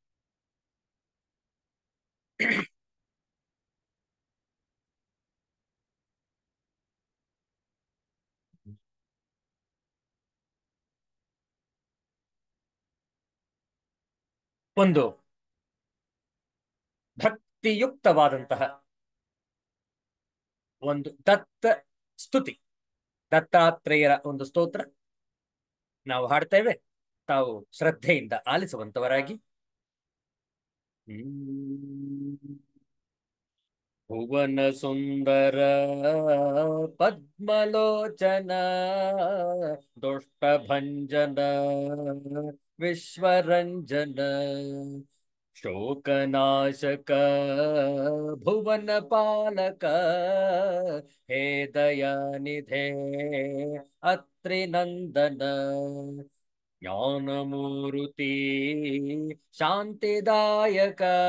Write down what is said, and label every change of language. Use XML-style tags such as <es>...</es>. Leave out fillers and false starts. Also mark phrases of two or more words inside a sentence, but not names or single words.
<kn>ಒಂದು ಭಕ್ತಿಯುಕ್ತವಾದಂತಹ ಒಂದು ದತ್ತ ಸ್ತುತಿ, ದತ್ತಾತ್ರೇಯರ ಒಂದು ಸ್ತೋತ್ರ ನಾವು ಹಾಡ್ತೇವೆ. ತಾವು ಶ್ರದ್ಧೆಯಿಂದ ಆಲಿಸುವಂತವರಾಗಿ.</kn> <sa>ಭುವನ ಸುಂದರ ಪದ್ಮಲೋಚನ ದುಷ್ಟ ಭಂಜನ ವಿಶ್ವರಂಜನ ಶೋಕನಾಶಕ ಭುವನ ಪಾಲಕ ಹೇ ದಯಾನಿಧೇ ಅತ್ರಿನಂದನ ಜ್ಞಾನಮೂರುತಿ ಶಾಂತಿದಾಯಕ</sa>